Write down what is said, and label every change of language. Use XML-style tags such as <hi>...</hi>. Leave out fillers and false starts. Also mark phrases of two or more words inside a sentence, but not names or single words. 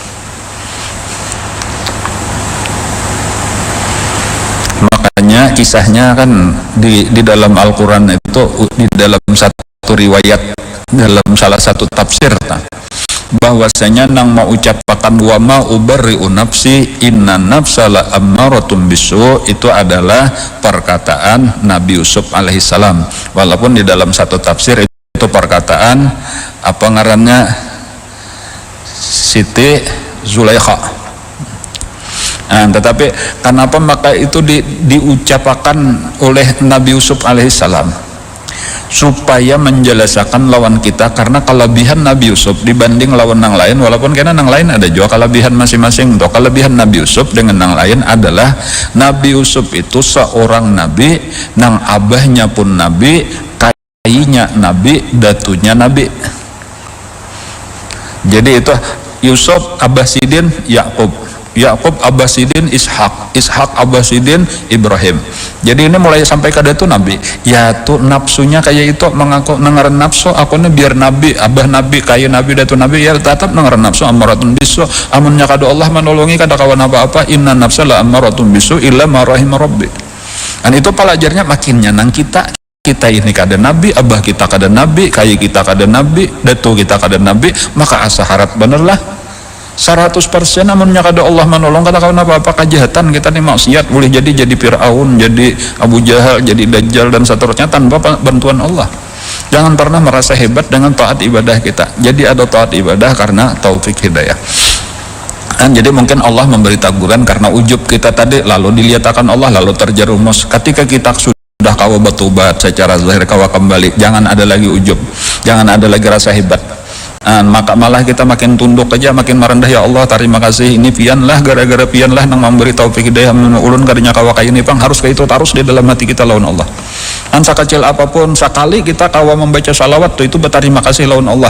<id>Makanya kisahnya kan di dalam Al-Quran itu, di dalam satu riwayat, dalam salah satu tafsir bahwasanya nang mau ucapakan</id> <ar>وما أبرئ نفسي إن النفس لأمارة بالسوء,</ar> <id>itu adalah perkataan Nabi Yusuf alaihissalam. Walaupun di dalam satu tafsir itu perkataan apa ngarannya Siti Zulaikha. Tetapi kenapa maka itu diucapkan oleh Nabi Yusuf alaihissalam? Supaya menjelaskan lawan kita, karena kelebihan Nabi Yusuf dibanding lawan yang lain, walaupun karena yang lain ada juga kelebihan masing-masing. Untuk kelebihan Nabi Yusuf dengan yang lain adalah Nabi Yusuf itu seorang nabi, nang abahnya pun nabi, kayaknya nabi, datunya nabi. Jadi itu Yusuf Abbasidin Yakub, Yakub Abbasidin Ishak, Ishak Abbasidin Ibrahim. Jadi ini mulai sampai ke datu nabi. Ya tuh nafsunya kayak itu mengaku nengaran nafsu, aku nih biar nabi, abah nabi, kayak nabi, datu nabi, ya tetap nengaran nafsu</id> <ar>أمارة بالسوء.</ar> <bjn>Amunnya kada Allah menolongi kada kawan apa-apa,</bjn> <ar>إن النفس لأمارة بالسوء إلا ما رحم ربي.</ar> <id>Dan itu pelajarnya makin nyenang kita ini kada nabi, abah kita kada nabi, kayak kita kada nabi, datu kita kada nabi, maka asa harap benerlah 100% amunnya kada Allah menolong, kada kawan apa-apa kejahatan kita nih maksiat, boleh jadi Fir'aun, jadi Abu Jahal, jadi Dajjal dan seterusnya tanpa bantuan Allah. Jangan pernah merasa hebat dengan taat ibadah kita. Jadi ada taat ibadah karena taufik hidayah. Jadi mungkin Allah memberi teguran karena ujub kita tadi, lalu dilihat akan Allah, lalu terjerumus. Ketika kita sudah kawa bertobat secara zahir, kawa kembali, jangan ada lagi ujub, jangan ada lagi rasa hebat. Maka malah kita makin tunduk aja, makin merendah.</id> <bjn>Ya Allah, terima kasih, ini pian lah, gara-gara pian lah nang memberi taufik hidayah ulun kadinya kawa kayu ini pang, harus kayak itu terus di dalam hati kita lawan Allah. Sekecil apapun, sekali kita kawa membaca salawat tuh, itu berterima kasih lawan Allah.</bjn>